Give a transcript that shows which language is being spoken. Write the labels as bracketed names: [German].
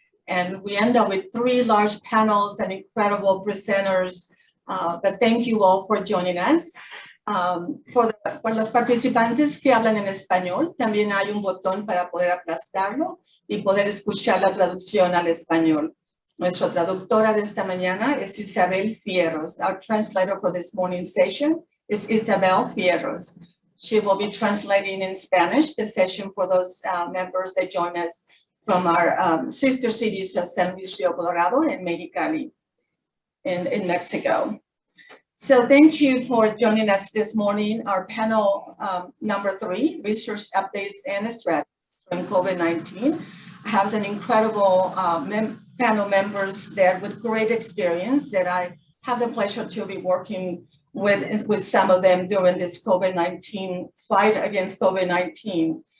[English] And we end up with 3 large panels and incredible presenters. But thank you all for joining us. [Spanish] Por los participantes que hablan en español, también hay un botón para poder aplastarlo y poder escuchar la traducción al español. Nuestra traductora de esta mañana es Isabel Fierros. [English] Our translator for this morning's session is Isabel Fierros. She will be translating in Spanish the session for those members that join us from our sister cities of San Luis Rio Colorado and Mexicali in Mexico. So thank you for joining us this morning. Our panel number 3, Research Updates and Strategies from COVID-19, has an incredible panel members there with great experience that I have the pleasure to be working with some of them during this COVID-19 fight against COVID-19.